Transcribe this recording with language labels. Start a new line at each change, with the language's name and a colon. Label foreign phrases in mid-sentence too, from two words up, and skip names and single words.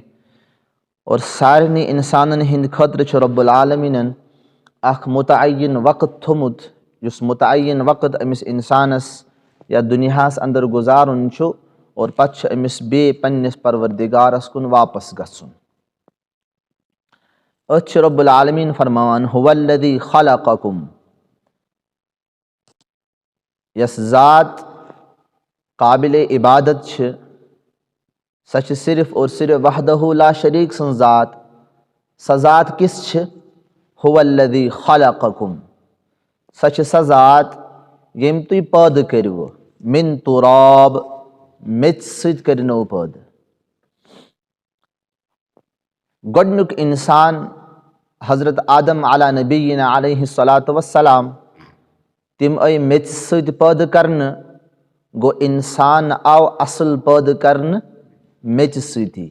Kashmiri: اور سارنٕے انسانن ہٕنٛدِ خٲطرٕ چھُ رب العالمیٖنن اکھ متعین وقت تھوٚمُت، یُس متعین وقت أمِس انسانس یتھ دُنیاہس اندر گُزارُن چھُ، اور پتہٕ چھُ أمِس بیٚیہِ پننِس پروردگارس کُن واپس گژھُن۔ أتھۍ چھُ رب العالمیٖن فرماوان:
Arabic: هو الذي خلقكم،
Kashmiri: یۄس ذات قابلِ عبادت چھِ، سۄ چھِ صرف اور صرف
Arabic: وحدہ لا شریٖک
Kashmiri: سٕنٛز ذات۔ سۄ ذات کِژھ چھِ؟
Arabic: هو الذي خلقكم،
Kashmiri: سۄ چھِ سۄ ذات ییٚمۍ تُہۍ پٲدٕ کٔرِوٕ،
Arabic: من تراب،
Kashmiri: میٚژِ سۭتۍ کٔرِنو پٲدٕ۔ گۄڈنیُک اِنسان حضرت آدم
Arabic: علیٰ نبینا علیہ الصلاۃ وسلام
Kashmiri: تِم آیہِ میٚژِ سۭتۍ پٲدٕ کرنہٕ. گوٚو اِنسان آو اَصٕل پٲدٕ کرنہٕ میٚژِ سۭتی.